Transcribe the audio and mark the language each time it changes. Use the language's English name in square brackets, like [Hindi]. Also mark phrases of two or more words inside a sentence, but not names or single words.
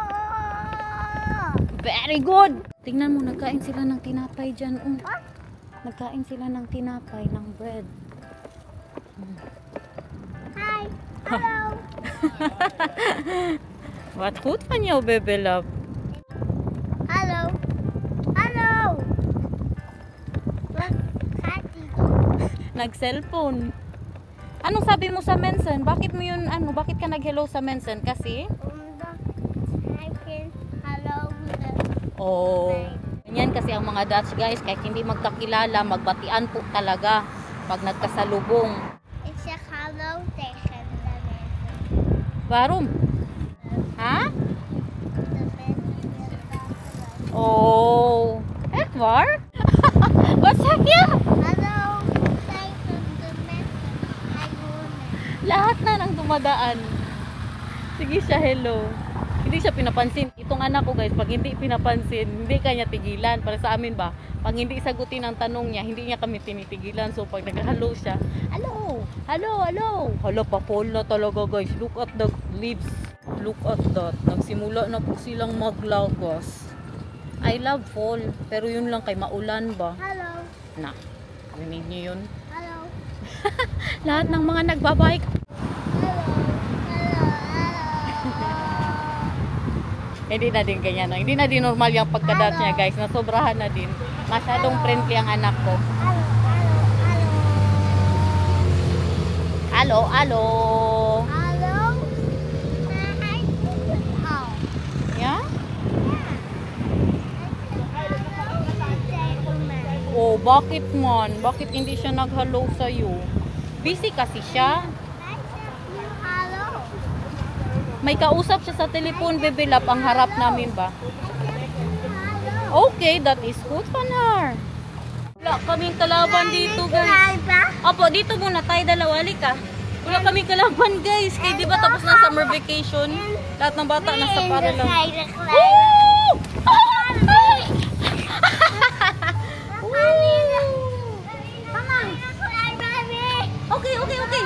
[English] Very good! [Filipino] Tingnan mo, nagkain sila ng tinapay dyan. Nagkain sila ng tinapay, ng bread. [English] Hi! Hello! [Dutch] What goed van jou, [English] baby love? Hello! Hello! [Dutch] Wat gaat die? [Filipino] Nag-cellphone. Anong sabi mo sa mensen? Bakit mo yun, bakit ka nag-hello sa mensen? Kasi? [Dutch] Omdat hij kan hallo willen. Oh. [Filipino] Ganyan kasi ang mga [English] Dutch guys, [Filipino] kahit hindi magkakilala, magbatian po talaga pag nagkasalubong. [Dutch] Ik zeg hallo tegen de mensen. Waarom? Ha? De mensen willen praten. Oh. Echt waar? Wat zeg je? Hallo tegen de mensen. Hij woont. [Filipino] Lahat na nang dumadaan. Sige siya, hello. Hindi siya pinapansin. Itong anak ko guys, pag hindi pinapansin, hindi kanya tigilan. Para sa amin ba, pag hindi sagutin ang tanong niya, hindi niya kami tinitigilan. So pag nag-hello siya, [English] hello, hello, hello. [Filipino] Hala, pa-fall na talaga guys. [English] Look at the leaves. Look at that. [Filipino] Nagsimula na po silang maglagos. [English] I love fall. [Filipino] Pero yun lang kay maulan ba? [Dutch] Hallo. [Filipino] Na, rinig niyo yun? [Dutch] Hallo. [Filipino] Lahat ng mga nagbabike. [Dutch] Hallo. Hallo. [Filipino] Hindi na din ganyan. No? Hindi na din normal yung pagkadat niya guys. Nasobrahan na din. Masyadong friendly ang anak ko. [Dutch] Hallo. Hallo. Alo, alo. Hallo. Maar hij doet het al. Ja? Tegen mij. [Filipino] Oh, bakit man? Bakit hindi siya nag-hello sa'yo? Busy kasi siya. [Dutch] Hij zegt nu hallo. [Filipino] May kausap siya sa telepon, Bebe Lap, ang harap namin ba? [Dutch] Hallo. [English] Okay, that is good for her. [Filipino] Wala kaming kalaban dito, guys. Opo, dito muna tayo dalawa. Halika. Wala kaming kalaban, guys. Kaya di ba tapos na [English] summer vacation? [Filipino] Lahat ng bata nasa para lang. [English] Woo! Okay, okay, okay.